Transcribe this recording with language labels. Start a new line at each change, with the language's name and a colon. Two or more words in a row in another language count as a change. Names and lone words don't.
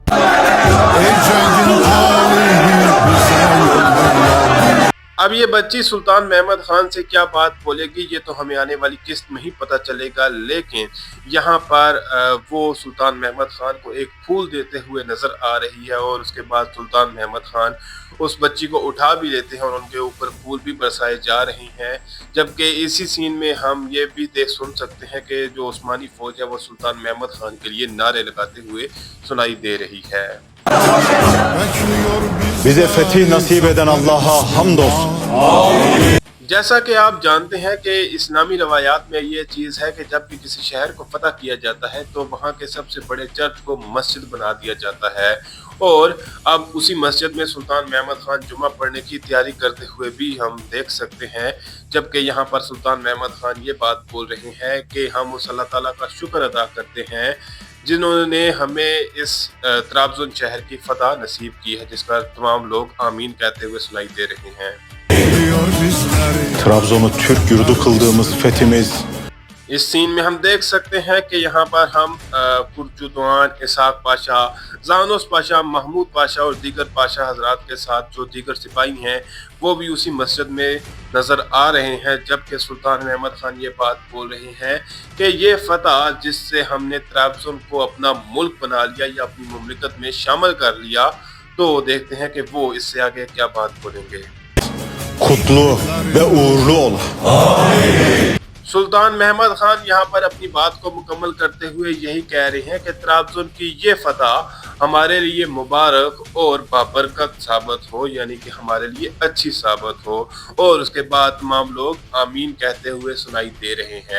Urdu: اب یہ بچی سلطان محمد خان سے کیا بات بولے گی یہ تو ہمیں آنے والی قسط میں ہی پتہ چلے گا، لیکن یہاں پر وہ سلطان محمد خان کو ایک پھول دیتے ہوئے نظر آ رہی ہے، اور اس کے بعد سلطان محمد خان اس بچی کو اٹھا بھی لیتے ہیں اور ان کے اوپر پھول بھی برسائے جا رہے ہیں۔ جبکہ اسی سین میں ہم یہ بھی سن سکتے ہیں کہ جو عثمانی فوج ہے وہ سلطان محمد خان کے لیے نعرے لگاتے ہوئے سنائی دے رہی ہے۔
Turkish: bize fethi nasip eden Allah'a hamdolsun.
Urdu: جیسا کہ آپ جانتے ہیں کہ اسلامی روایات میں یہ چیز ہے کہ جب بھی کسی شہر کو فتح کیا جاتا ہے تو وہاں کے سب سے بڑے چرچ کو مسجد بنا دیا جاتا ہے، اور اب اسی مسجد میں سلطان محمد خان جمعہ پڑھنے کی تیاری کرتے ہوئے بھی ہم دیکھ سکتے ہیں، جبکہ یہاں پر سلطان محمد خان یہ بات بول رہے ہیں کہ ہم اس اللہ تعالیٰ کا شکر ادا کرتے ہیں جنہوں نے ہمیں اس طرابزون شہر کی فتح نصیب کی ہے، جس کا تمام لوگ آمین کہتے ہوئے سنائی دے رہے ہیں۔
Turkish: Trabzon'u Türk yurdu kıldığımız fethimiz
Urdu: اس سین میں ہم دیکھ سکتے ہیں کہ یہاں پر ہم پرچودوان، اسحاق پاشا، زانوس پاشا، محمود پاشا اور دیگر پاشا حضرات کے ساتھ جو دیگر سپاہی ہیں وہ بھی اسی مسجد میں نظر آ رہے ہیں، جبکہ سلطان محمد خان یہ بات بول رہے ہیں کہ یہ فتح جس سے ہم نے طرابزون کو اپنا ملک بنا لیا یا اپنی مملکت میں شامل کر لیا، تو دیکھتے ہیں کہ وہ اس سے آگے کیا بات بولیں گے۔
Turkish: kutlu ve uğurlu ol.
Urdu: سلطان محمد خان یہاں پر اپنی بات کو مکمل کرتے ہوئے یہی کہہ رہے ہیں کہ طرابزون کی یہ فتح ہمارے لیے مبارک اور بابرکت ثابت ہو، یعنی کہ ہمارے لیے اچھی ثابت ہو، اور اس کے بعد تمام لوگ آمین کہتے ہوئے سنائی دے رہے ہیں۔